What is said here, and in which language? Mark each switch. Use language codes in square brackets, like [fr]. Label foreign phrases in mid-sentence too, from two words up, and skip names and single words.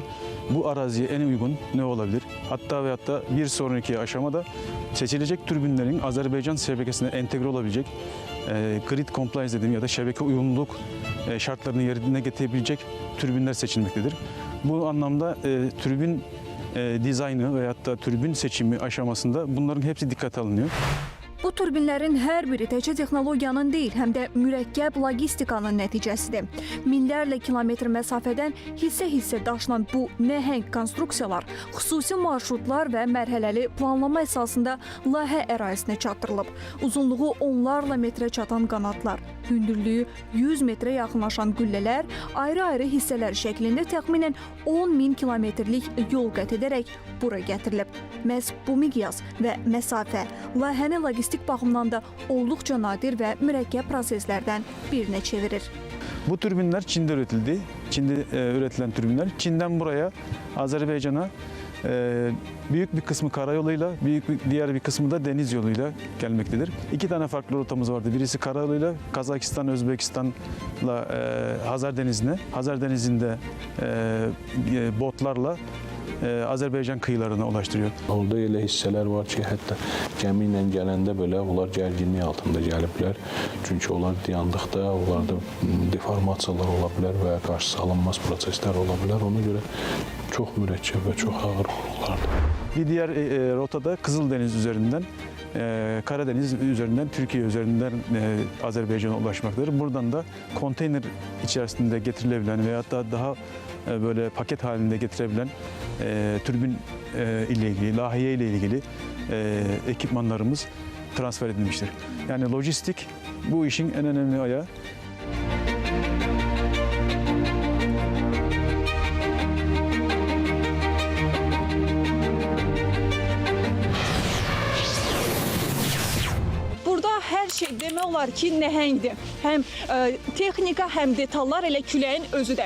[tr] Bu araziye en uygun ne olabilir? Hatta ve hatta bir sonraki aşamada seçilecek türbinlerin Azerbaycan şebekesine entegre olabilecek [en] grid compliance [tr] dediğim ya da şebeke uyumluluk şartlarını yerine getirebilecek türbinler seçilmektedir. Bu anlamda türbin dizaynı veyahut da türbin seçimi aşamasında bunların hepsi dikkate alınıyor. [az] Bu turbinlərin hər biri təkcə texnologiyanın deyil, həm də mürəkkəb logistikanın nəticəsidir. Minlərlə kilometr məsafədən hissə-hissə daşınan bu nəhəng konstruksiyalar xüsusi marşrutlar və mərhələli planlama əsasında layihə ərazisinə çatdırılıb. Uzunluğu onlarla metrə çatan qanatlar, hündürlüyü 100 metrə yaxınlaşan qüllələr ayrı-ayrı hissələr şəklində təxminən 10.000 kilometrlik yol qət edərək bura gətirilib. Məhz bu miqyas və məsafə layihəni logistik baxımdan da olduqca nadir və mürəkkəb proseslərdən birinə çevirir. [tr] Bu türbinler Çin'de üretildi. Çin'de üretilen türbinler. Çin'den buraya, Azerbaycan'a büyük bir kısmı karayoluyla, diğer bir kısmı da deniz yoluyla gelmektedir. 2 tane farklı rotamız vardı. Birisi karayoluyla Kazakistan, Özbekistan'la Hazar Denizi'ne, Hazar Denizi'nde botlarla Azərbaycan kıyılarına ulaşdırıyor. [az] Orada elə hissələr var ki, hətta gəmi ilə gələndə belə onlar gərginlik altında gəliblər. Çünki onlar dayandıqda onlarda deformasiyalar ola bilər və qarşısı alınmaz proseslər ola bilər. Ona görə çox mürəkkəb və çox ağır qurğulardır. [tr] Bir diğer rotada Kızıldeniz üzerinden, Karadeniz üzerinden, Türkiye üzerinden Azerbaycan'a ulaşmaktadır. Buradan da konteyner içerisinde getirilebilen veyahut da daha böyle paket halinde getirebilen türbin ile ilgili, lahiye ile ilgili ekipmanlarımız transfer edilmiştir. Yani lojistik bu işin en önemli ayağı. [az] Burada hər şey demək olar ki, nəhəngdir. Həm texnika, həm detallar, elə küləyin özü də.